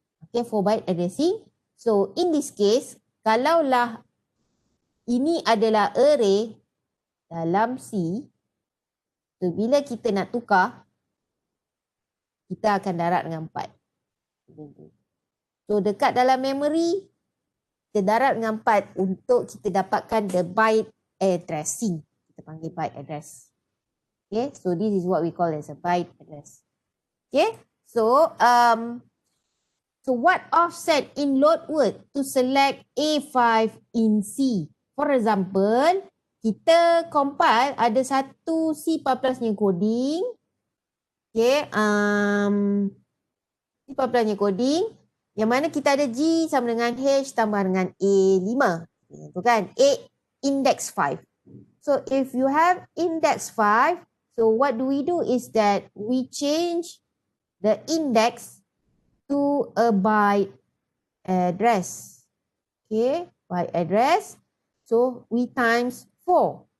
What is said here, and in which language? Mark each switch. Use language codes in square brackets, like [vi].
[ms] Okay, [en] 4 byte addressing. So in this case, [ms] kalaulah ini adalah array dalam C, so bila kita nak tukar, kita akan darab dengan 4. So, dekat dalam memory, kita darab dengan 4 untuk kita dapatkan [en] the byte addressing. [ms] Kita panggil byte address. [en] Okay, so this is what we call as a byte address. Okay, so what offset in load word to select A5 in C? [ms] For example, kita compile ada satu C++ nya coding. Okay, C++ coding yang mana kita ada G sama dengan H tambah dengan A5. Itu kan, A index 5. [en] So if you have index 5, so what do we do is that we change the index to a byte address. Okay, byte address. So we times 4.